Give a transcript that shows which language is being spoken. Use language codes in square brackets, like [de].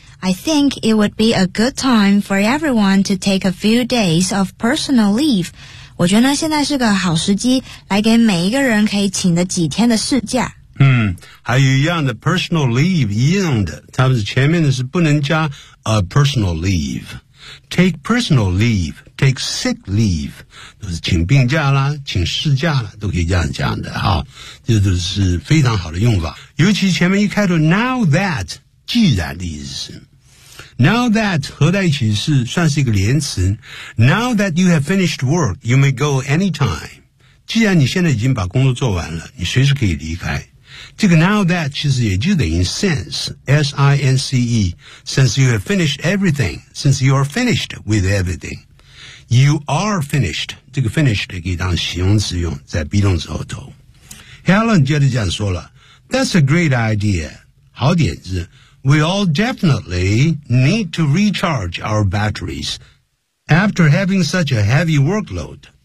[en] I think it would be a good time for everyone to take a few days of personal leave. [zh] 我觉得呢现在是个好时机来给每一个人可以请的几天的事假。还有一样的 personal leave, 一样的。他们前面的是不能加 a personal leave。 [en] Take personal leave, take sick leave, [zh] 就是请病假啦，请事假啦，都可以这样讲的哈。这都是非常好的用法。尤其前面一开头 now that, 既然的意思。 Now that 合在一起是算是一个连词。 [en] Now that you have finished work, you may go anytime. [zh] 既然你现在已经把工作做完了，你随时可以离开。 [en] 这个 now that [zh] 其实也就等于 [en] since, S-I-N-C-E, since you have finished everything, since you are finished with everything. You are finished, [zh] 这个 finished 可以当形容词用在 be 动词后头。 [en] Helen [zh] 接着这样说了 [en] That's a great idea. [zh] 好点子 [en] We all definitely need to recharge our batteries after having such a heavy workload.